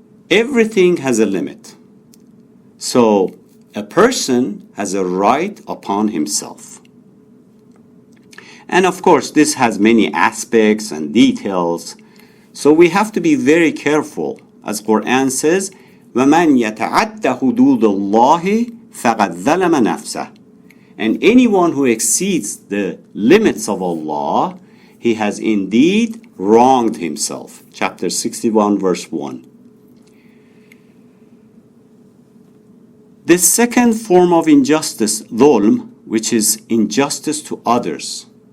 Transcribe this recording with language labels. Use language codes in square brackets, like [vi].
[en] Everything has a limit. So a person has a right upon himself. And of course, this has many aspects and details. So we have to be very careful. As Quran says, [ar] وَمَنْ يَتَعَدَّ حُدُودَ اللَّهِ فَقَدْ ظَلَمَ نَفْسَهُ. [en] And anyone who exceeds the limits of Allah, he has indeed wronged himself. Chapter 61, verse 1. The second form of injustice, zolm, which is injustice to others.